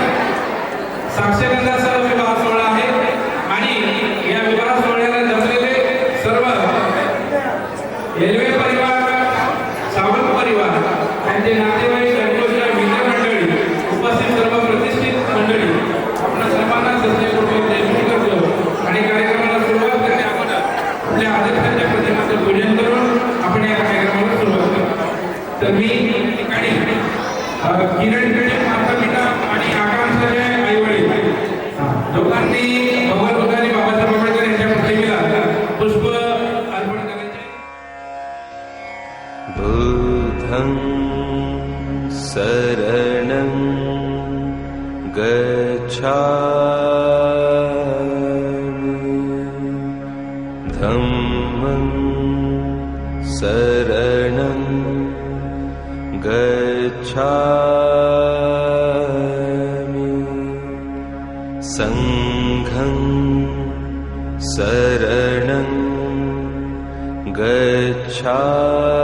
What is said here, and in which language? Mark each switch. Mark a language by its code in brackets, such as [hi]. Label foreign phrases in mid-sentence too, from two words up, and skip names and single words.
[mr] साक्षरतांचा विवाह सोहळा आहे आणि या विवाह सोहळ्याला जमलेले सर्व रेल्वे परिवार, सावंत परिवार, त्यांचे नातेवाईक, मित्रमंडळी, उपस्थित सर्व प्रतिष्ठित मंडळी, आपण सर्वांना सस्यपूर्वक जयश्री करतो आणि कार्यक्रमाला सुरुवात करणे आपण आपल्या आदर्शांच्या प्रतिमाचं पूजन करून आपण या कार्यक्रमाला सुरुवात करतो. तर मी ठिकाणी किरण माता-पिता आणि आकांक्षाचे आईवडील दोघांनी भगवान बुद्ध आणि बाबासाहेब आंबेडकर यांच्या प्रतिमेला पुष्प अर्पण करायचे. [pi] बुद्धं शरणं गच्छामि, धम्मं शरणं गच्छामि, संघं शरणं गच्छामि.